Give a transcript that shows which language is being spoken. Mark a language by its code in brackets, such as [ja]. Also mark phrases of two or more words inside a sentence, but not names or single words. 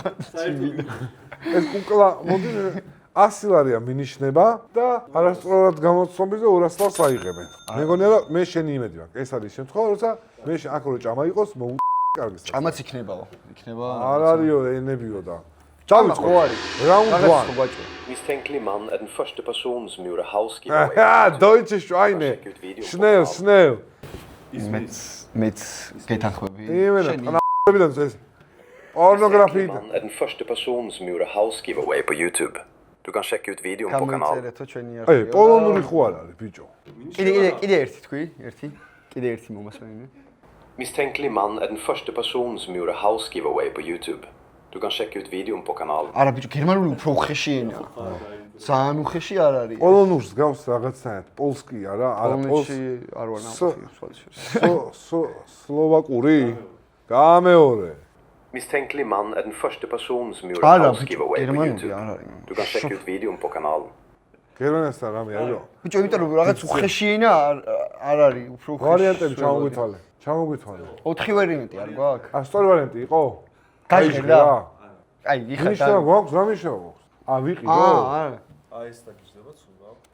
[ka] ეს კუკლა მოდი 100 ლარია მინიშნება და არასწორად გამოცნობაზე 200 ლარს აიღებენ. მეგონია რომ მე შენი იმედი მაქვს. ეს არის შემთხვევა, როცა მე აქ რო ჭამა იყოს, კარგი. ჭამაც იქნებაო. იქნება. არ არისო ენებიო და. [en] Čau, round 1. [sv] Misstänklig man är den första person som gjorde [en] house giveaway. [de] Ja, deutsche Schweine. Schnell. [ka] Mit გეთანხმები. შენიდან ეს. Pornografi. [sv] Man är den första person som gjorde [en] house giveaway [sv] på YouTube. Du kan checka ut videon på kanalen. Ey, [ka] პოლონური ხო არ არის, ბიჭო. კიდე ერთი თქვი, ერთი. კიდე ერთი მომასმენინე. [sv] Misstänklig man är den första person som gjorde [en] house giveaway [sv] på YouTube. Du kan checka ut videon på kanalen. [ka] არა ბიჭო, გერმანული უფრო უხეში ენაა. ძალიან უხეში არ არის. პოლონურს გავს რაღაცნაირად. პოლსკი არა, პოლონში არ ვარ ნახე. სლოვაკური? გამეორე. [sv] Misstänklig man är den första person som gjorde [en] house giveaway [sv] på YouTube. Du kan checka ut videon på kanalen. [ka] გერმანიასთან რამე არისო? ბიჭო, იმიტომ რომ რაღაც უხეში ენა არ არის, უფრო უხეში. ვარიანტები ჩამოგვითვალე. 4 ვარიანტი არ გვაქვს? სწორი ვარიანტი იყო? გაიხედა. აი, იხა და გვაქვს რა მიშავა? ვიყიდო? არა. აი ეს დაგიჟდება ცუდა.